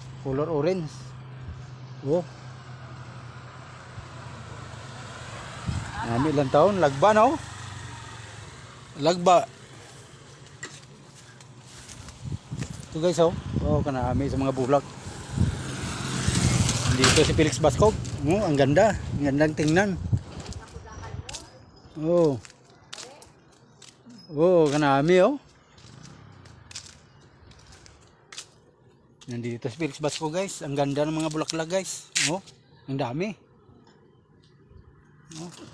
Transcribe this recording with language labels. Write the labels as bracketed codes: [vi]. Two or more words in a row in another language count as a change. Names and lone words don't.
[en] Color orange. [hil] Oh. Kanami ilang taon. Lagba, no? Lagba. Ito guys, oh. Oh, kanami sa mga bulak. [tl] Dito si Felix Bascog. Oh, ang ganda. Ang gandang tingnan. Oh. [hil] Oh, kanami, oh. [tl] Nandito si Felix Bascog, guys. Ang ganda ng mga bulaklak, guys. Oh, ang dami. Oh.